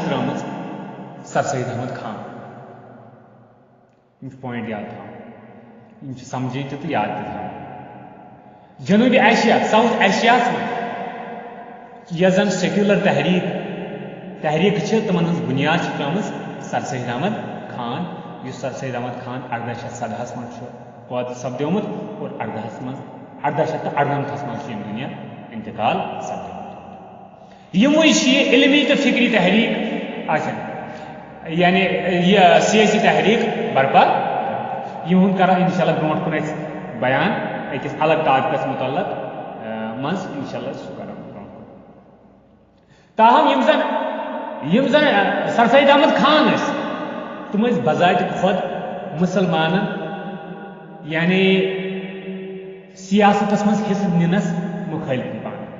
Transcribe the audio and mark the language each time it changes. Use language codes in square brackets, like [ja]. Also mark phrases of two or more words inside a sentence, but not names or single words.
[ks] ترٲومٕژ سر سید احمد خان یم چھِ پویِنٹ یاد تھاوٕنۍ یم چھِ سمجھٕنۍ تہِ تہٕ یاد تہِ تھاوٕنۍ جنوبی ایشیا ساؤتھ ایشیاہس منٛز یۄس زن سیکیولر تحریک چھِ تمن ہٕنٛز بنیاد چھِ ترٲومٕژ سر سید احمد خان یُس سر سید احمد خان 1817 منٛز چھُ پٲدٕ سپدیومُت اور 1898 منٛز چھُ ییٚمہِ دُنیا انتقال سپدیومُت یِموٕے چھِ یہِ علمی تہٕ فکری تحریک یعنی یہ سیاسی تحریک برپا یِہُنٛد کرو [ar] انشاء اللہ [ks] برونٛٹھ کُن أسۍ بیان أکِس الگ ٹاپکس متعلق منٛز [ar] انشاء اللہ [ks] سُہ کرو برونٛٹھ کُن تاہم یم زن سر سید احمد خان ٲسۍ تم ٲسۍ بذاتِ خود مسلمانن یعنی سیاستس منٛز حصہٕ نِنس مخٲلف پانہٕ